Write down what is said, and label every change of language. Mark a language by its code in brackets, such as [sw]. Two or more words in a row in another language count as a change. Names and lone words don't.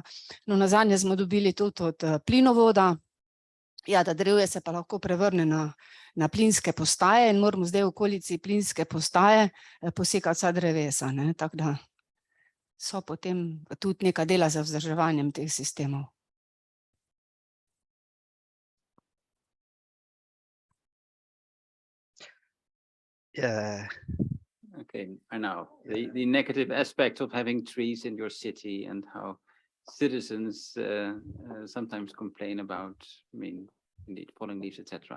[sl] No, nazadnje smo dobili tudi od plinovoda, ja, da drevje se pa lahko prevrne na plinske postaje in moramo zdaj v okolici plinske postaje posekati vsa drevesa, ne, tako da so potem tudi neka dela za vzdrževanjem teh sistemov. [en] Okay, I know the negative aspects of having trees in your city and how citizens sometimes complain about, I mean, indeed, falling leaves, etc.